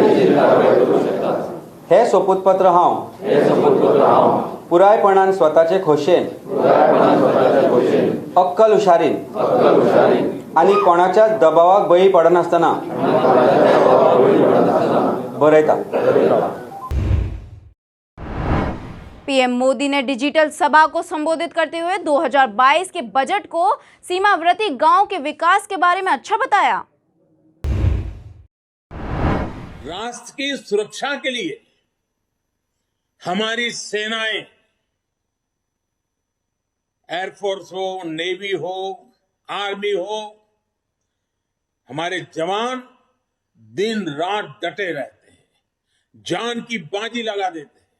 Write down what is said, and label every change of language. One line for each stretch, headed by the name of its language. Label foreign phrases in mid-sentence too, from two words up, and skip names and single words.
Konkani: हे सोपूतपत्र हांव पुरायपणान स्वताचे खोशेन, अक्कल हुशारीन आनी कोणाच्या दबावाक बळी पडनासतना बरयता।
Hindi: पीएम मोदी ने डिजिटल सभा को संबोधित करते हुए 2022 के बजट को सीमावर्ती गांव के विकास के बारे में अच्छा बताया। राष्ट्र की सुरक्षा के लिए हमारी सेनाएं, एयरफोर्स हो, नेवी हो, आर्मी हो, हमारे जवान दिन रात डटे रहते हैं, जान की बाजी लगा देते हैं।